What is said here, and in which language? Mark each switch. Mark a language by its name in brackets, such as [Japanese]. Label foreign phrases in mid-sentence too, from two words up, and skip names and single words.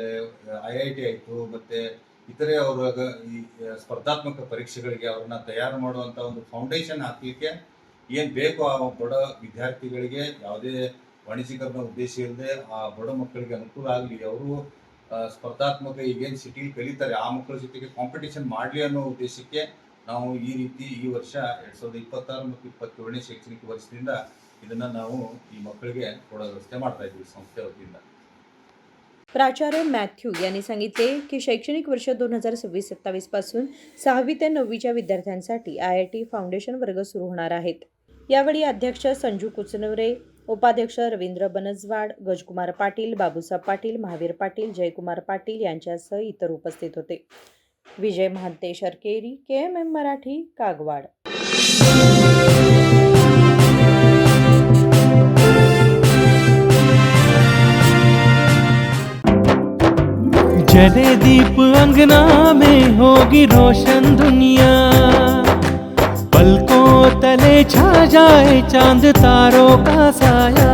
[Kannada] IIT ಆಯಿತು, ಮತ್ತು ಇತರೆ ಅವರ ಈ ಸ್ಪರ್ಧಾತ್ಮಕ ಪರೀಕ್ಷೆಗಳಿಗೆ ಅವ್ರನ್ನ ತಯಾರು ಮಾಡುವಂಥ ಒಂದು ಫೌಂಡೇಶನ್ ಹಾಕಲಿಕ್ಕೆ ಏನು ಬೇಕು ಆ ಬಡ ವಿದ್ಯಾರ್ಥಿಗಳಿಗೆ ಯಾವುದೇ ವಾಣಿಜ್ಯೀಕರಣ ಉದ್ದೇಶ ಇಲ್ಲದೆ ಆ ಬಡ ಮಕ್ಕಳಿಗೆ ಅನುಕೂಲ ಆಗಲಿ, ಅವರು ಸ್ಪರ್ಧಾತ್ಮಕ ಈಗೇನು ಸಿಟಿಲಿ ಕಲಿತಾರೆ ಆ ಮಕ್ಕಳ ಜೊತೆಗೆ ಕಾಂಪಿಟೇಷನ್ ಮಾಡಲಿ ಅನ್ನೋ ಉದ್ದೇಶಕ್ಕೆ ನಾವು ಈ ವರ್ಷ 2026 ಮತ್ತು 27ನೇ ಶೈಕ್ಷಣಿಕ ವರ್ಷದಿಂದ ಇದನ್ನು ನಾವು ಈ ಮಕ್ಕಳಿಗೆ ಕೊಡೋ ವ್ಯವಸ್ಥೆ ಮಾಡ್ತಾ ಇದ್ದೀವಿ ಸಂಸ್ಥೆ ವತಿಯಿಂದ. [Marathi] प्राचार्य मॅथ्यू यांनी सांगितले की शैक्षणिक वर्ष 2026-27 पासून 6वी ते 9वीच्या विद्यार्थ्यांसाठी IIT फाउंडेशन वर्ग सुरू होणार आहेत. यावेळी अध्यक्ष संजू कुचनुरे, उपाध्यक्ष रवींद्र बनजवाड, गजकुमार पाटील, बाबूसाहेब पाटील, महावीर पाटील, जयकुमार पाटील यांच्यासह इतर उपस्थित होते. विजय महांते शर्केरी, KMM मराठी, कागवाड. [Hindi] जले दीप अंगना में होगी रोशन दुनिया, पलकों तले छा जाए चांद तारों का साया,